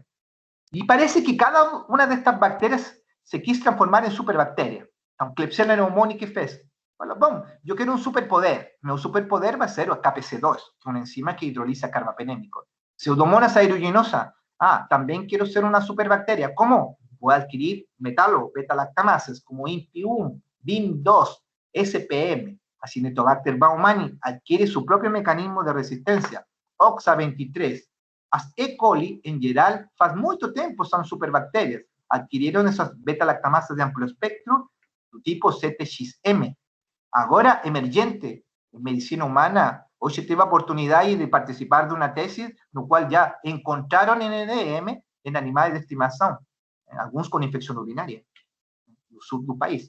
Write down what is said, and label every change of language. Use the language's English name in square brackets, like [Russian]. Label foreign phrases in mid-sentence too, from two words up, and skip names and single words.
[Spanish] Y parece que cada una de estas bacterias se quiso transformar en superbacterias. Klebsiella pneumoniae, ¿qué fez? Bueno, bom, yo quiero un superpoder. Mi superpoder va a ser el KPC2, que es una enzima que hidroliza carbapenémico. Pseudomonas aeruginosa. También quiero ser una superbacteria. ¿Cómo? Voy a adquirir metalo, beta-lactamases como INPI1, BIM2, SPM. Acinetobacter baumannii adquiere su propio mecanismo de resistencia. OXA23. As E. coli, en general, hace mucho tiempo son superbacterias. Adquirieron esas beta-lactamases de amplio espectro, tipo CTXM. Ahora emergente en medicina humana. Hoy tuve la oportunidad de participar de una tesis, no cual ya encontraron NDM en animales de estimación, algunos con infección urinaria, en el sur del país.